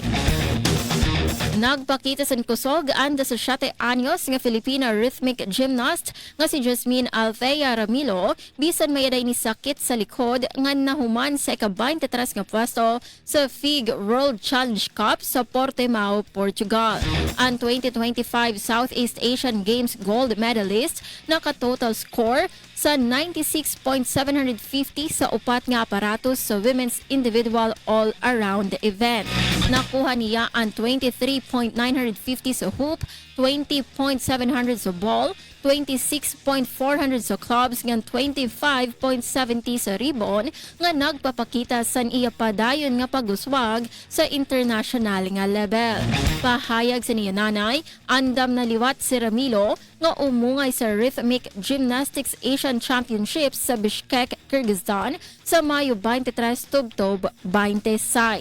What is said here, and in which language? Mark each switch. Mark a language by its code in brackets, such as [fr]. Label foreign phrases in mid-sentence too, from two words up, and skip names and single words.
[war] Nagpakita sa kusog ang 17 anyos nga Filipina [en] rhythmic gymnast [war] nga si Jasmine Althea Ramilo bisan may ni sakit sa likod nga nahuman sa ika-23 nga pwesto sa FIG World Challenge Cup sa Portimao, Portugal. Ang 2025 Southeast Asian Games gold medalist naka-total score sa 96.750 sa upat nga aparatos sa [en] women's individual all-around event. [war] Nakuha niya ang 23.950 sa hoop, 20.700 sa ball, 26.400 sa clubs ngan 25.70 sa ribbon nga nagpapakita sa iya padayon nga paguswag sa international nga level. Pahayag sa niya nanay, andam na liwat si Ramilo nga umungay sa Rhythmic Gymnastics Asian Championships sa Bishkek, Kyrgyzstan sa Mayo 23 tubtob 26.